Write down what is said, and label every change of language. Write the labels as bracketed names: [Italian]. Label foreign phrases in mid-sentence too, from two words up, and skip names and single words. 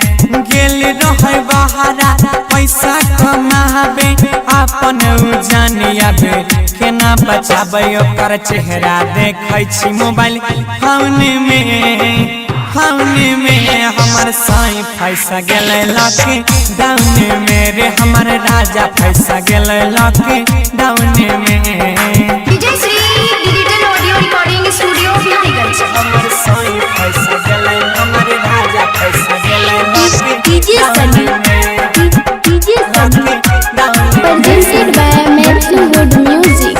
[Maithili] गेल रहे बहारा पैसा कमाबे, अपन जानियाबे केना बचाबे ओकर चेहरा देखै छी मोबाइल फोन में। हमर साईं फैसा गेलै लकी डाउन में रे, हमर राजा फैसा गेलै लकी डाउन में। डीजे श्री डिजिटल ऑडियो रिकॉर्डिंग स्टूडियो बिहारीगंज। हमर साईं फैसा गेलै, हमर राजा फैसा गेलै [English] DJ Sunny, presented by Mathlwood Music।